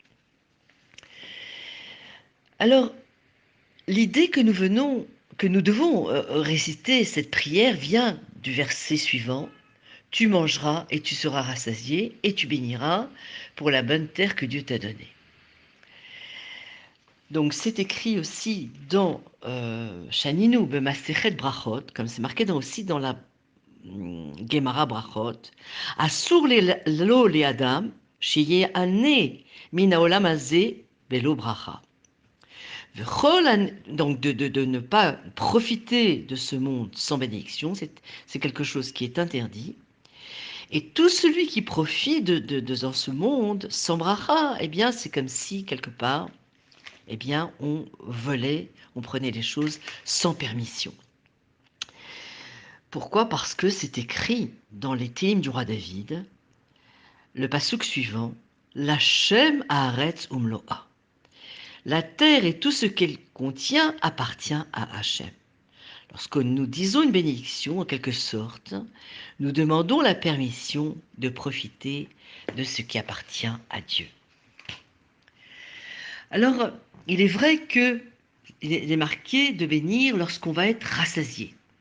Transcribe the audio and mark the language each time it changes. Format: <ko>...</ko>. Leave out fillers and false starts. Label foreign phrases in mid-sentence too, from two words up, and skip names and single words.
<fr>Alors, l'idée que nous devons réciter cette prière vient du verset suivant. Tu mangeras et tu seras rassasié et tu béniras pour la bonne terre que Dieu t'a donnée. Donc c'est écrit aussi dans</fr> <he>שנינו במסכת ברכות,</he> <fr>comme c'est marqué aussi dans la Gemara Brachot,</fr> <he>אסור לו לאדם שיהנה מן העולם הזה בלא ברכה.</he> <fr>Donc de ne pas profiter de ce monde sans bénédiction, c'est quelque chose qui est interdit. Et tout celui qui profite dans ce monde sans bracha, eh bien c'est comme si quelque part, eh bien on volait, on prenait les choses sans permission. Pourquoi? Parce que c'est écrit dans les Télim du roi David, le pasuk suivant,</fr> <he>לה' הארץ ומלואה.</he> <fr>La terre et tout ce qu'elle contient appartient à Hachem. Lorsque nous disons une bénédiction, en quelque sorte, nous demandons la permission de profiter de ce qui appartient à Dieu. Alors, il est vrai qu'il est marqué de bénir lorsqu'on va être rassasié.</fr>